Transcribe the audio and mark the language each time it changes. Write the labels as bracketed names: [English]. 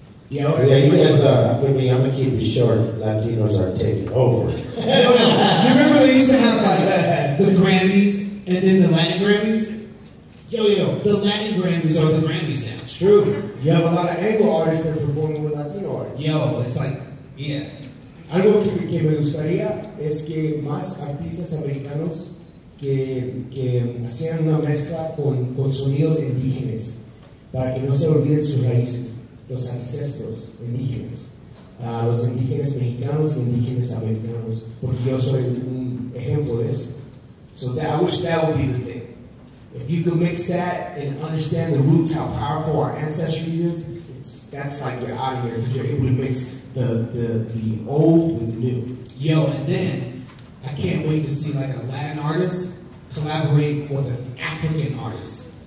[English] You guys, I'm going to keep it short. Latinos are taking over. You remember they used to have like the Grammys and then the Latin Grammys? Yo, the Latin Grammys are the Grammys now. It's true. You have a lot of Anglo artists that are performing with Latino artists. Yo, it's like, yeah. [Spanish] Algo que me gustaría es que más artistas americanos que hacían una mezcla con sonidos indígenas para que no se olviden sus raíces. Los ancestros indígenas, los indígenas mexicanos y indígenas americanos, porque yo soy un ejemplo de eso. [English] So I wish that would be the thing. If you could mix that and understand the roots, how powerful our ancestry is, that's like you're out of here because you're able to mix the old with the new. Yo, and then I can't wait to see like a Latin artist collaborate with an African artist.